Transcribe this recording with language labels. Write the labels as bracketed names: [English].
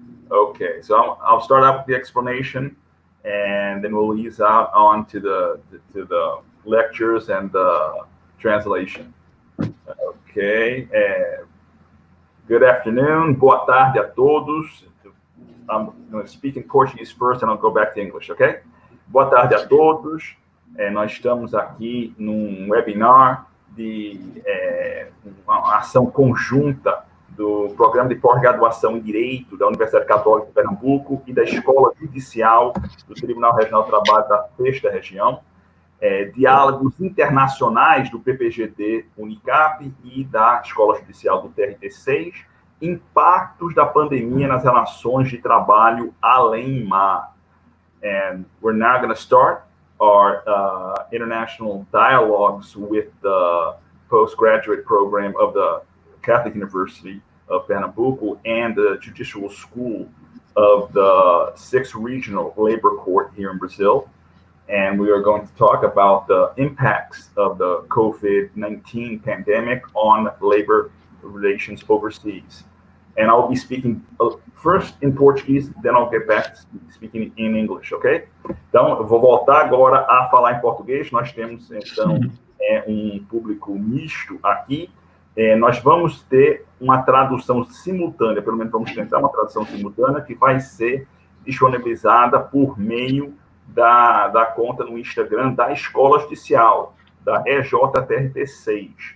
[English] Okay, so I'll start out with the explanation, and then we'll ease out on to the lectures and the translation. Okay, good afternoon, [Portuguese] boa tarde a todos. [English] I'm going to speak in Portuguese first, and I'll go back to English, okay? [Portuguese] Boa tarde a todos. Nós estamos aqui num webinar de uma ação conjunta do Programa de Pós-Graduação em Direito da Universidade Católica de Pernambuco e da Escola Judicial do Tribunal Regional do Trabalho da Sexta Região, Diálogos Internacionais do PPGD UNICAP e da Escola Judicial do TRT6, Impactos da pandemia nas relações de trabalho além-mar. [English] And we're now going to start our international dialogues with the postgraduate program of the Catholic University of Pernambuco and the Judicial School of the 6th Regional Labor Court here in Brazil. And we are going to talk about the impacts of the COVID-19 pandemic on labor relations overseas. And I'll be speaking first in Portuguese, then I'll get back to speaking in English, ok? [Portuguese] Então, eu vou voltar agora a falar em português. Nós temos, então, um público misto aqui. Nós vamos ter uma tradução simultânea, pelo menos vamos tentar uma tradução simultânea, que vai ser disponibilizada por meio da conta no Instagram da Escola Judicial, da EJTRT6.